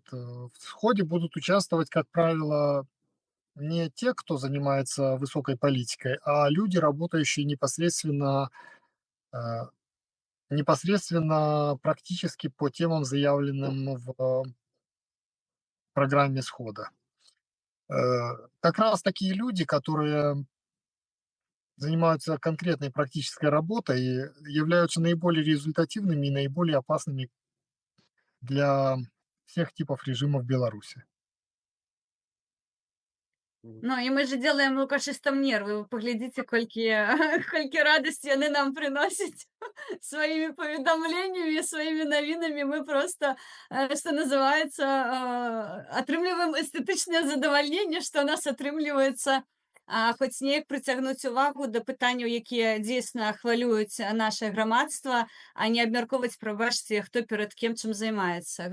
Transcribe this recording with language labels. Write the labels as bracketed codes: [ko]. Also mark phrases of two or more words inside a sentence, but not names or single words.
[ru] В сходе будут участвовать, как правило, не те, кто занимается высокой политикой, а люди, работающие э, непосредственно практически по темам, заявленным в программе схода. Как раз такие люди, которые занимаются конкретной практической работой, являются наиболее результативными и наиболее опасными для всех типов режимов Беларуси. [be] Ну, і ми ж делаем лукашыстам нервы. Вы паглядзіце, колькі колькі радасці яны нам прыносяць сваімі паведамленнямі, сваімі навінамі. Мы просто, што называецца, атрымліваем эстэтычнае задавальненне, што ў нас атрымліваецца хоць неяк прыцягнуць увагу да пытанняў, якія дзейсна хвалююць нашае грамадства, а не абмяркоўваць, прабачце, хто перад кем чым займаецца.